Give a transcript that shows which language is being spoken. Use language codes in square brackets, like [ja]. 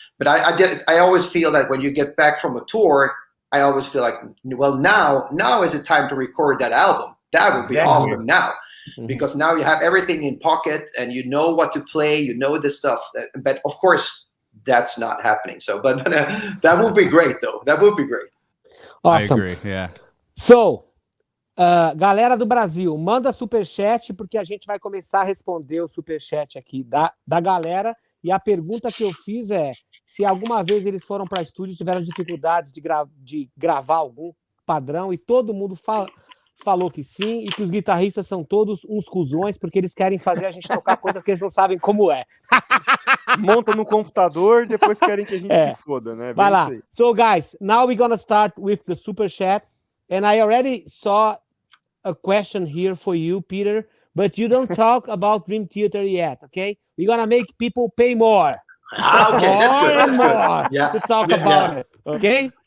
[en] But I always feel that when you get back from a tour, I always feel like, well, now is the time to record that album. That would be awesome now. Because now you have everything in pocket and you know what to play, you know the stuff. But of course, that's not happening. So, but that would be great, though. That would be great. Awesome. I agree. Yeah. [pt] So, galera do Brasil, manda superchat, porque a gente vai começar a responder o superchat aqui da galera. E a pergunta que eu fiz é se alguma vez eles foram para estúdio e tiveram dificuldades de gravar algum padrão, e todo mundo falou que sim, e que os guitarristas são todos uns cuzões, porque eles querem fazer a gente tocar coisas que eles não sabem como é. Monta no computador, depois querem que a gente se foda, né? Vai lá. [en] So, guys, now we're gonna start with the super chat, and I already saw a question here for you, Peter, but you don't talk about Dream Theater yet, okay? We're gonna make people pay more. Okay, that's good. That's good. Yeah. To talk about it, okay?